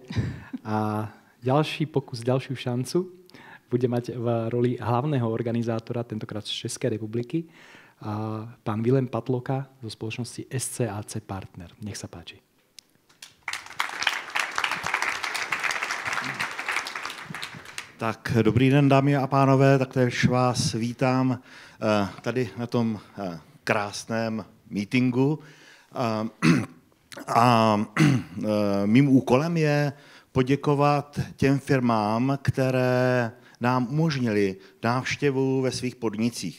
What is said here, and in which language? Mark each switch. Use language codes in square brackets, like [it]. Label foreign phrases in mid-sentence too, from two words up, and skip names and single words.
[sk] A ďalší pokus, ďalšiu šancu bude mať v roli hlavného organizátora, tentokrát z Českej republiky, pán Vilém Patloka zo spoločnosti SCAC Partner. Nech sa páči. [cs] Tak, dobrý den, dámy a pánové, taktéž vás vítám tady na tom krásném meetingu. A mým úkolem je poděkovat těm firmám, které nám umožnili návštěvu ve svých podnicích.